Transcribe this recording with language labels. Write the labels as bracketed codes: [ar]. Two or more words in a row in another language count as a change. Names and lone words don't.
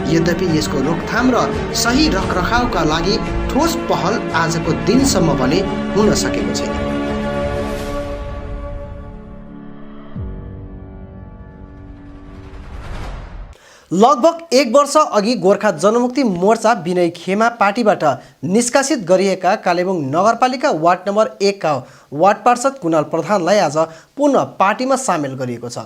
[ne] यद्यपि यसको रोकथाम र सही रखरखावका लागि ठोस पहल आजको दिनसम्म भने हुन सकेको छैन। लगभग 1 वर्ष अघि गोर्खा जनमुक्ति मोर्चा विनय खेमा पार्टीबाट निष्कासित गरिएका कालेबुङ नगरपालिका वार्ड नम्बर 1 का वार्ड पार्षद कुणाल प्रधानलाई आज पुनः पार्टीमा सामेल गरिएको छ।